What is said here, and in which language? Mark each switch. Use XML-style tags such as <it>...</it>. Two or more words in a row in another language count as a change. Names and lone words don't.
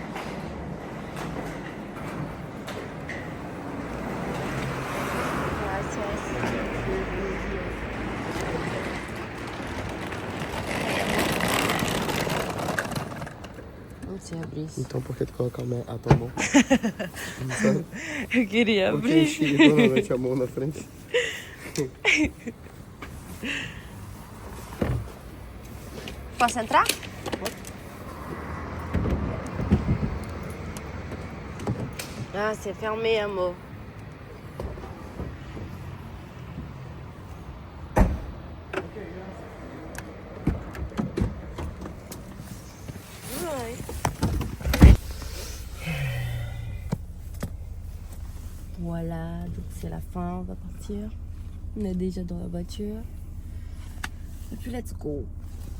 <pt>Você abrir isso. Então por que tu coloca a tua mão? Não sabe? Eu queria Porque abrir. enxerga mete a mão na frente. Posso entrar?</pt> <fr>Ah, c'est fermé, amor. Ouais. Voilà, donc c'est la fin, on va partir. On est déjà dans la voiture. Et puis</fr> <en>let's go.</en>